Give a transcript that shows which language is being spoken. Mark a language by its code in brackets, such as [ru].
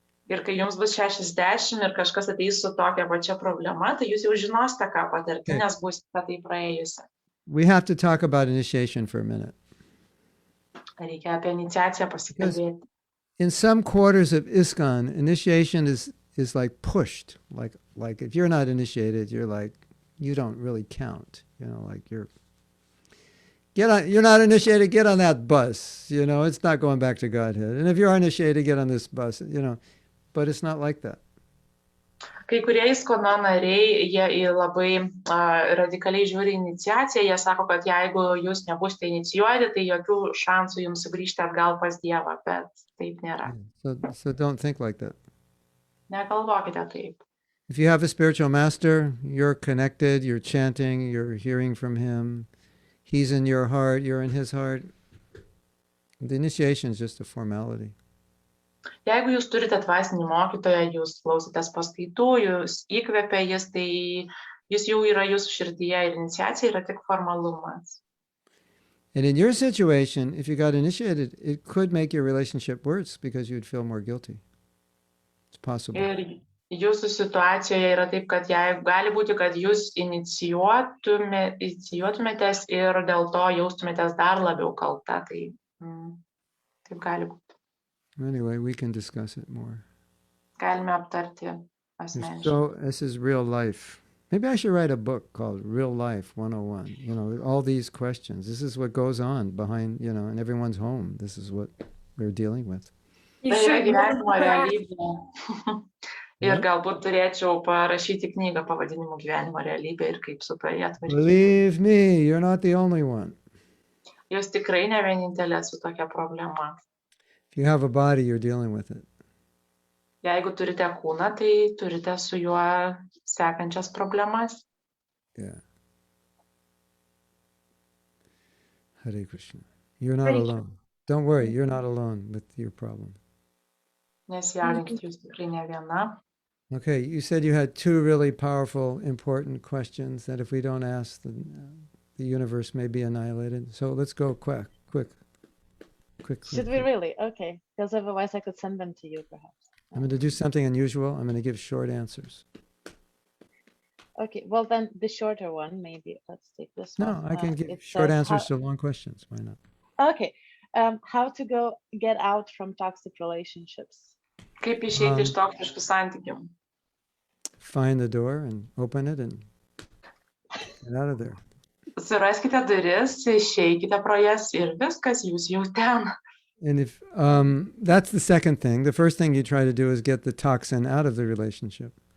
[lt] Ir kai jums bus 60 ir kažkas ateis su tokia pačia problema, tai jūs jau žinosite, ką patirti, nes būsite tai praėjusi. [en] We have to talk about initiation for a minute. [lt] Reikia apie iniciaciją pasikalbėti. [en] In some quarters of ISKCON, initiation is like pushed. Like if you're not initiated, you're like, you don't really count. You know, like you're not initiated, get on that bus. You know, it's not going back to Godhead. And if you are initiated, get on this bus. You know, but it's not like that. [lt] Kai kurie ISKCON nariai, jie labai radikaliai žiūri iniciaciją, jie sako, kad jeigu jūs nebusite inicijuoti, tai jokių šansų jums sugrįžti atgal pas Dievą, bet taip nėra. [en] So don't think like that. [lt] Negalvokite taip. [en] If you have a spiritual master, you're connected, you're chanting, you're hearing from him, he's in your heart, you're in his heart. The initiation is just a formality. [lt] Jeigu jūs turite dvasinį mokytoją, jūs klausotės paskaitų, jūs įkvepia jis, tai jis jau yra jūsų širdyje ir iniciacija yra tik formalumas. [en] And in your situation, if you got initiated, it could make your relationship worse because you'd feel more guilty. It's possible. [lt] Ir jūsų situacijoje yra taip, kad gali būti, kad jūs inicijuotumėtės ir dėl to jaustumėtės dar labiau kalta. Tai taip gali būti. [en] Anyway, we can discuss it more. [lt] galime aptarti asmeniškai. [en] This is real life. Maybe I should write a book called Real Life 101. You know, all these questions. This is what goes on behind, you know, in everyone's home. This is what we're dealing with. You [lt] Tai yra [en] should [lt] gyvenimo [en] really [lt] realybė. Ir galbūt turėčiau parašyti knygą pavadinimu Gyvenimo realybė ir kaip su tuo tvarkytis. [en] Believe me, you're not the only one. [lt] Jūs tikrai ne vienintelė su tokia problema. [en] If you have a body, you're dealing with it. [lt] Jeigu turite kūną, tai turite su juo sekančias problemas. [en] Yeah. Hare Krishna. You're not Hare alone. Don't worry, you're not alone with your problem. [lt] Nesijaudinkit, jūs tikrai ne viena. [en] Okay, you said you had two really powerful, important questions that if we don't ask, the universe may be annihilated. So let's go quick. Should we really? Okay, because otherwise I could send them to you perhaps. I'm going to do something unusual. I'm going to give short answers. Okay, well then the shorter one, maybe. Let's take this one. No, I can give It short says answers to long questions. Why not? Okay, how to get out from toxic relationships. [lt] Kaip išeiti iš toksiškų santykių? [en] Find the door and open it and get out of there. [lt] Suraskite duris, išeikite pro jas ir viskas, jūs jau ten. [en] And if that's the second thing. The first thing you try to do is get the toxin out of the relationship.